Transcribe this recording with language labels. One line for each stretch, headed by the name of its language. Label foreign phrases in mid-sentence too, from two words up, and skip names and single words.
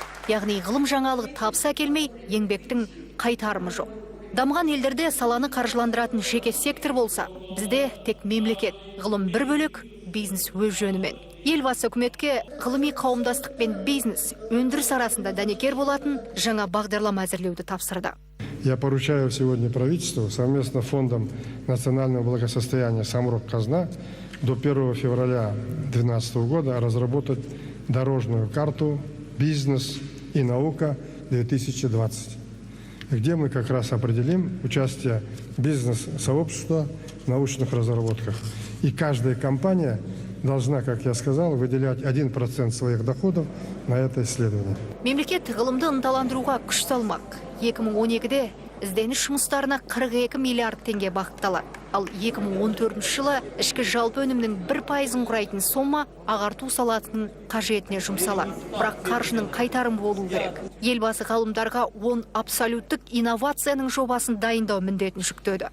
Kazakh: Яғни ғылым жаңалығы табыс әкелмей, еңбектің қайтарымы жоқ. Дамыған елдерде саланы қаржыландыратын жеке сектор болса, бізде тек мемлекет, ғылым бір бөлек, бизнес өз жөнімен. Елбасы үкіметке ғылыми қауымдастық пен бизнес өндіріс арасында дәнекер болатын жаңа бағдарлама әзірлеуді тапсырды.
Russian: Я поручаю сегодня правительству совместно с Фондом национального благосостояния «Самрок-Казна» до 1 февраля 2012 года разработать дорожную карту «Бизнес и наука 2020», где мы как раз определим участие бизнес-сообщества в научных разработках. И каждая компания должна, как я сказал, выделять 1% своих доходов на это исследование.
Kazakh: Мемлекет ғылымды ынталандыруға күш салмақ. 2012-де ізденіс жұмыстарына 42 миллиард теңге бағытталады. Ал 2014 жылы ішкі жалпы өнімнің 1%-ын құрайтын сома ағарту саласының қажетіне жұмсалады. Бірақ қаржының қайтарым болу керек. Елбасы ғалымдарға 10 абсолюттік инновацияның жобасын дайындау міндетін жүктеді.